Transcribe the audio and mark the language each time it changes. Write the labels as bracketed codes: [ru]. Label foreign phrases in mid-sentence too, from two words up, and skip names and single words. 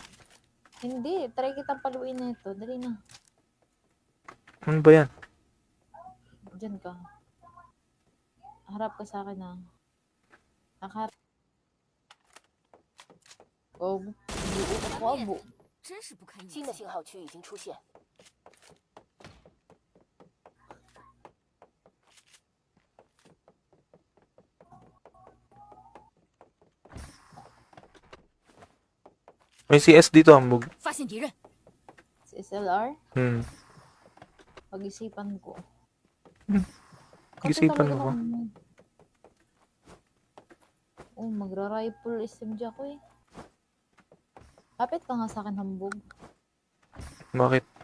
[tl] Hindi, try kitang paluin na ito. Dali na, Ano ba yan? dyan ka. Harap ka sa akin na. Nakaharap. Oh, buo ako, abo. [zh] 真是不堪一击新的。信号区已经出现， [tl] May CS dito, hambog. [zh] 发现敌人， [tl] Si SLR, pag-isipan ko. Kasi Pag-isipan talaga mo ba? naman. Oh, magra-rifle SMG ako eh. Kapit ka nga sa akin, hambog. Bakit?